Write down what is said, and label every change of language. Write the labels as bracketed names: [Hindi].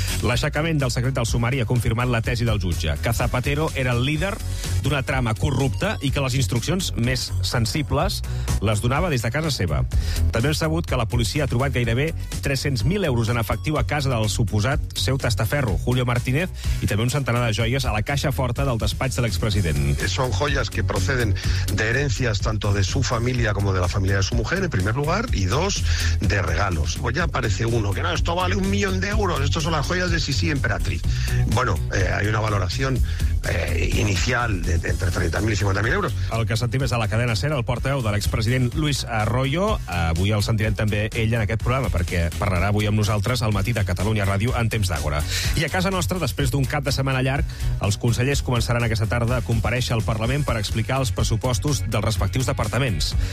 [Catalan] L'aixecament del secret del sumari ha confirmat la tesi del jutge, que Zapatero era el líder d'una trama corrupta i que les instruccions més sensibles les donava des de casa seva. També hem sabut que la policia ha trobat gairebé 300.000 euros en efectiu a casa del suposat seu testaferro, Julio Martínez, i també un centenar de joies a la caixa forta del despatx de l'expresident. [Spanish] Son joyas que proceden de herencias tanto de su familia como de la familia de su mujer, en primer lugar, y dos, de regalos. Pues ya aparece uno, que no, esto vale 1.000.000 euros, estos son las joyas de Sisi Emperatriz. Bueno, hay una valoración inicial [Catalan] d'entre 30.000 i 50.000 euros. El que sentim és a la cadena SER, el portaveu de l'expresident Luis Arroyo. Avui el sentirem també ell en aquest programa, perquè parlarà avui amb nosaltres al Matí de Catalunya Ràdio en temps d'àgora. I a casa nostra, després d'un cap de setmana llarg, els consellers començaran aquesta tarda a comparèixer al Parlament per explicar els pressupostos dels respectius departaments.